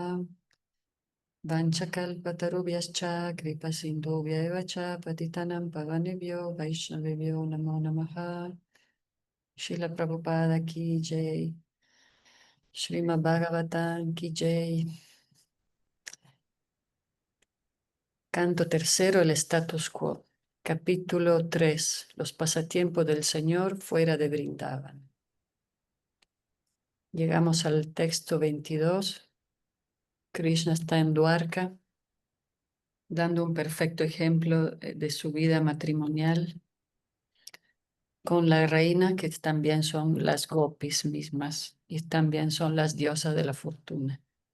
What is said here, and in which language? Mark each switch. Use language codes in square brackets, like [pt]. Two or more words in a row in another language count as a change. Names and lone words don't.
[sa] Vanchakalpatarubhyascha kripasindhubhya eva cha patitanam pavanebhyo vaishnavebhyo namo namaha. [hi] Srila Prabhupada ki jai. Srimad Bhagavatam ki jai. [es] Canto tercero, el status quo. Capítulo 3. Los pasatiempos del Señor fuera de Vrindavan. Llegamos al texto 22. Krishna está en Dwarka, dando un perfecto ejemplo de su vida matrimonial con la reina, que también son las gopis mismas y también son las diosas de la fortuna.